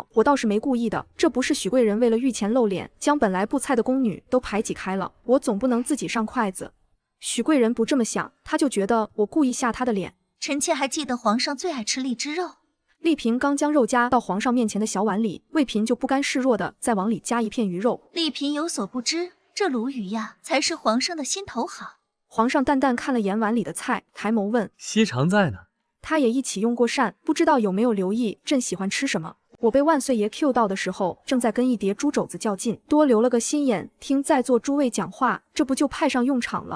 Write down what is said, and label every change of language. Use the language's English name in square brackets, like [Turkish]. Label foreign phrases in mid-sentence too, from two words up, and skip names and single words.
[Chinese] 我倒是沒故意的，這不是許貴人為了御前露臉，將本來布菜的宮女都排擠開了，我總不能自己上筷子。許貴人不這麼想，他就覺得我故意下他的臉。臣妾還記得皇上最愛吃荔枝肉。麗嬪剛將肉夾到皇上面前的小碗裡，魏嬪就不甘示弱的再往裡加一片魚肉。麗嬪有所不知，這鱸魚呀，才是皇上的心頭好。皇上淡淡看了眼碗裡的菜，抬眸問： 熹常在呢？他也一起用過膳，不知道有沒有留意朕喜歡吃什麼。我被萬歲爺 Q 到的時候，正在跟一碟豬肘子較勁，多留了個心眼，聽在座諸位講話，這不就派上用場了？